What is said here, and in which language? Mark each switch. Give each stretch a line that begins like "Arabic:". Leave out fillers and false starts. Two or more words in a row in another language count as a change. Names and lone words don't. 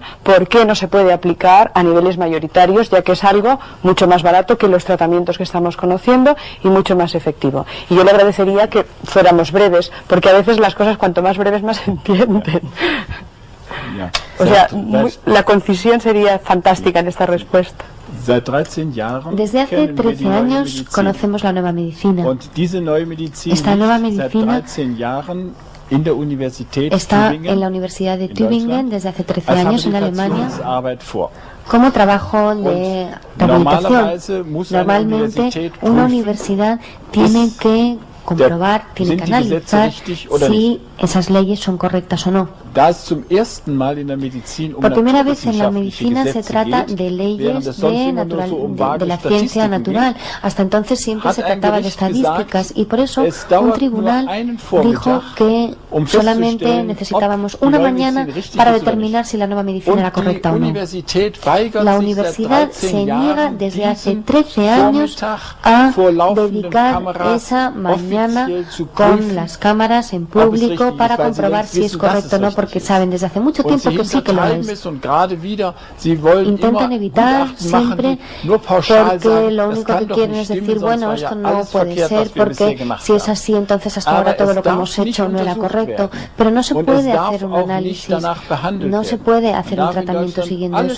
Spanish: ¿Por qué no se puede aplicar a niveles mayoritarios, ya que es algo mucho más barato que los tratamientos que estamos conociendo y mucho más efectivo? Y yo le agradecería que fuéramos breves, porque a veces las cosas cuanto más breves más se entienden. Ja. O sea, la concisión sería fantástica en esta respuesta.
German: Seit 13 Jahren
Spanish: Desde hace
German: kennen wir die 13 neue
Spanish: años
German: Medizin.
Spanish: conocemos la nueva medicina.
German: Und diese neue Medizin
Spanish: Esta nueva
German: liegt seit
Spanish: medicina
German: 13 Jahren in der Universität
Spanish: Está Tübingen en la Universidad de
German: in Tübingen Deutschland
Spanish: desde hace 13
German: als
Spanish: años en Alemania
German: Habilitationsarbeit vor.
Spanish: como trabajo de
German: Normalerweise
Spanish: rehabilitación.
German: muss eine
Spanish: Normalmente
German: Universität
Spanish: una
German: prüfen,
Spanish: universidad tiene
German: ist
Spanish: que comprobar, tiene que
German: sind die Gesetze
Spanish: analizar
German: richtig oder
Spanish: si esas leyes son correctas o no.
German: Da es zum ersten Mal in der Medizin
Spanish: Por primera vez en la
German: naturwissenschaftliche
Spanish: medicina se
German: Gesetze
Spanish: trata
German: geht,
Spanish: de
German: während
Spanish: leyes
German: es sonst
Spanish: de,
German: immer nur so
Spanish: de
German: vage
Spanish: la ciencia
German: Statistiken
Spanish: natural.
German: geht,
Spanish: Hasta entonces siempre
German: hat
Spanish: se
German: ein
Spanish: trataba de
German: Gericht
Spanish: estadísticas
German: gesagt,
Spanish: y por eso
German: es dauert
Spanish: un
German: nur
Spanish: tribunal
German: einen Vormittag,
Spanish: dijo que solamente
German: festzustellen,
Spanish: necesitábamos
German: ob die
Spanish: una
German: neue
Spanish: mañana
German: Medizin richtig
Spanish: para
German: ist oder
Spanish: determinar
German: nicht.
Spanish: si la nueva medicina
German: Und
Spanish: era correcta
German: die
Spanish: o no.
German: Universität weigert
Spanish: La
German: sich
Spanish: universidad
German: seit 13
Spanish: se niega
German: Jahren,
Spanish: desde hace
German: diesen
Spanish: 13 años
German: Vormittag
Spanish: a
German: vor laufenden
Spanish: dedicar
German: Kameras
Spanish: esa mañana
German: offiziell zu
Spanish: con
German: prüfen,
Spanish: las cámaras en
German: ob es
Spanish: público
German: richtig
Spanish: para
German: ist, weil sie
Spanish: comprobar
German: längst
Spanish: si es
German: wissen, dass
Spanish: correcto o
German: es
Spanish: no,
German: richtig
Spanish: porque saben desde hace mucho tiempo que sí que lo es. Intentan evitar siempre porque lo único que quieren es decir, bueno, esto no puede ser porque si es así, entonces hasta ahora todo lo que hemos hecho no era correcto. Pero no se puede hacer un análisis, no se puede hacer un tratamiento siguiendo eso.